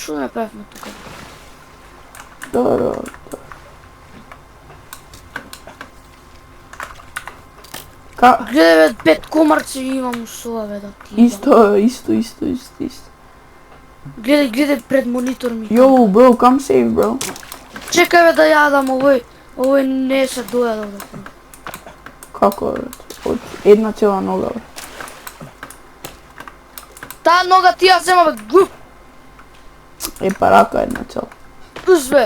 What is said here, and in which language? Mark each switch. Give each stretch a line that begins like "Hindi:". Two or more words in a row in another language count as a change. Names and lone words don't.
Macedonian: Што не правиме тука? Да. Гледай бе, 5 комарци имам со ова бе, да ти. Исто. Гледай пред монитор ми.
English: Yo, bro, come save, bro.
Macedonian: Чекај бе да јадам овој не се дојадал да. Како, брат? Од една цела нога, бе. Таа нога ти ја зема бе, глуп. Па рака една цела. Ус бе.